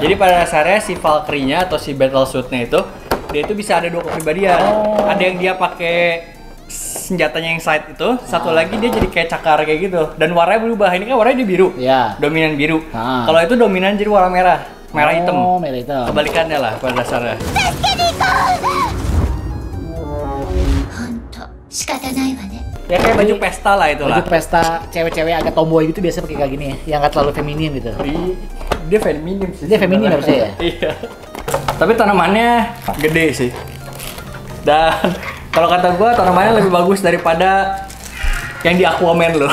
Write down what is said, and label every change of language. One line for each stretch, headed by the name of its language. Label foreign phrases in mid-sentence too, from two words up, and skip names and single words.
Indonesian: Jadi pada dasarnya si Valkyrie-nya atau si
English: battle suit-nya
Indonesian: itu dia itu bisa ada 2 kepribadian. Oh. Ada yang dia pakai senjatanya yang side itu, satu lagi dia jadi kayak cakar kayak gitu. Dan warnanya berubah. Ini kan warnanya dia biru. Iya. Dominan biru. Ah. Kalau itu dominan jadi warna merah. Merah hitam. Oh, merah hitam. Kebalikannya lah pada dasarnya.
Japanese: ほんと仕方ないわね。
Indonesian: Ya kayak baju pesta lah itulah. Baju pesta cewek-cewek agak tomboy gitu biasa pakai kayak gini ya, yang nggak terlalu feminim gitu. Dia feminim sih. Dia feminim sebenarnya. harusnya ya? Iya. Tapi tanamannya gede sih. Dan kalau kata gua tanamannya lebih bagus daripada Yang di Aquaman lo.